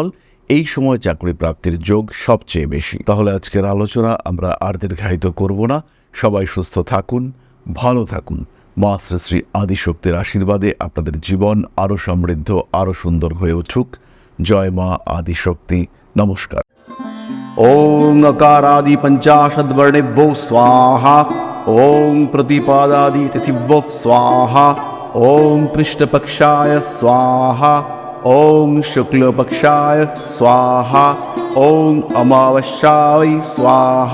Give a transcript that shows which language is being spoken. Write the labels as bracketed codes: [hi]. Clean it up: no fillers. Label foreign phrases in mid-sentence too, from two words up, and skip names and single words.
[bn] এই সময় চাকরি প্রাপ্তির যোগ সবচেয়ে বেশি। তাহলে আজকের আলোচনা আমরা আর দীর্ঘায়িত করব না। সবাই সুস্থ থাকুন, ভালো থাকুন। মা শ্রী শ্রী আদিশক্তির আশীর্বাদে আপনাদের জীবন আরও সমৃদ্ধ, আরও সুন্দর হয়ে উঠুক। জয় মা আদিশক্তি। নমস্কার। [sa] ওং अकारादि पंचाशद्वर्णेभ्यो स्वाहा। ओं प्रतिपादादि तिथिभ्यो स्वाहा। ओं कृष्णपक्षाय स्वाहा। ओं शुक्लपक्षाय स्वाहा। ओं अमावस्याय स्वाहा।